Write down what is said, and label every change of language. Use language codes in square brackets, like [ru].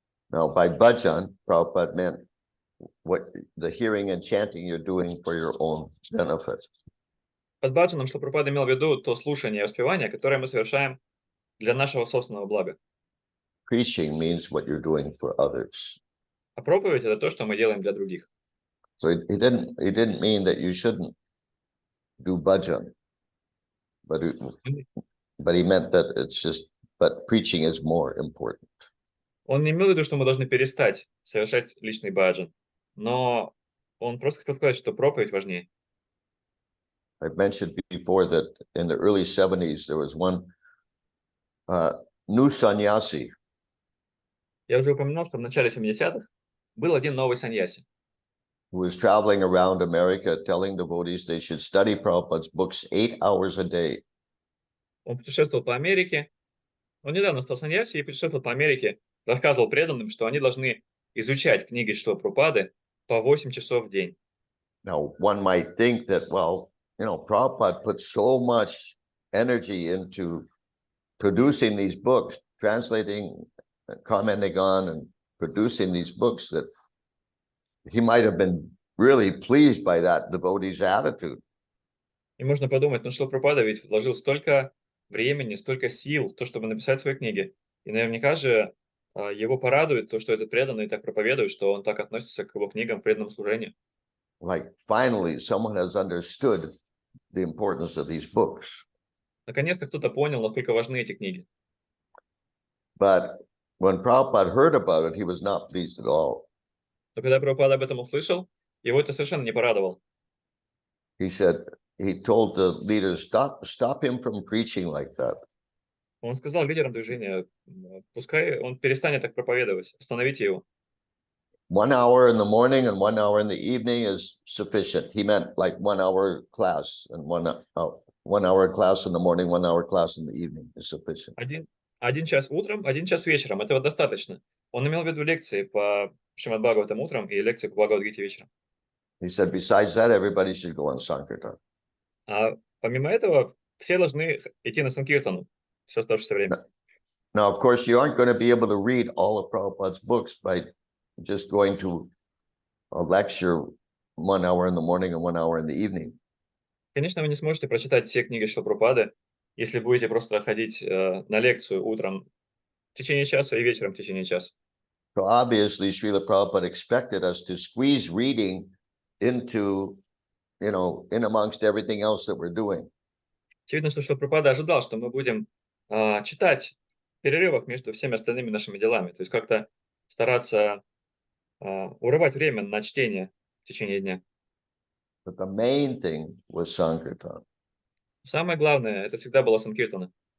[en] Now, by bhajan, Prabhupada meant what the hearing and chanting you're doing for your own benefit. [ru] Под баджаном Шрила Прабхупада имел в виду то слушание и воспевание, которое мы совершаем для нашего собственного блага. [en] Preaching means what you're doing for others. [ru] А проповедь – это то, что мы делаем для других. [en] So he didn't mean that you shouldn't do bhajan, but he meant that but preaching is more important. [ru] Он не имел в виду, что мы должны перестать совершать личный баджан, но он просто хотел сказать, что проповедь важнее. [en] I've mentioned before that in the early 70s, there was one new sannyasi. [ru] Я уже упоминал, что в начале 70-х был один новый саньяси, [en] Who was traveling around America telling devotees they should study Prabhupada's books 8 hours a day. [ru] Он путешествовал по Америке, он недавно стал саньяси и путешествовал по Америке, рассказывал преданным, что они должны изучать книги Шрилы Прабхупады по 8 часов в день. [en] Now, one might think that, well, Prabhupada put so much energy into producing these books, translating, commenting on, and producing these books that he might have been really pleased by that devotee's attitude. [ru] И можно подумать, ну Шрила Прабхупада ведь вложил столько времени, столько сил в то, чтобы написать свои книги. И наверняка же его порадует то, что этот преданный так проповедует, что он так относится к его книгам в преданном служении. [en] Like, finally, someone has understood the importance of these books. [ru] Наконец-то кто-то понял, насколько важны эти книги. [en] But when Prabhupada heard about it, he was not pleased at all. [ru] Но когда Прабхупада об этом услышал, его это совершенно не порадовало. [en] He told the leaders, stop him from preaching like that. [ru] Он сказал лидерам движения, пускай он перестанет так проповедовать, остановите его. [en] 1 hour in the morning and 1 hour in the evening is sufficient. He meant like 1 hour class and 1 hour class in the morning, 1 hour class in the evening is sufficient. [ru] Один час утром, 1 час вечером. Этого достаточно. Он имел в виду лекции по Шримад Бхагаватам утром и лекции по Бхагавад-гите вечером. [en] He said, besides that, everybody should go on Sankirtan. [ru] А помимо этого, все должны идти на Санкиртану все оставшееся время. [en] Now, of course, you aren't going to be able to read all of Prabhupada's books by just going to a lecture 1 hour in the morning and 1 hour in the evening. [ru] Конечно, вы не сможете прочитать все книги Шрилы Прабхупады, если будете просто ходить на лекцию утром в течение часа и вечером в течение часа. [en] So obviously, Srila Prabhupada expected us to squeeze reading into, in amongst everything else that we're doing. [ru] Очевидно, что Шрила Прабхупада ожидал, что мы будем читать в перерывах между всеми остальными нашими делами. То есть как-то стараться урывать время на чтение в течение дня. [en] But the main thing was Sankirtan. [ru] Самое главное, это всегда была Санкиртана.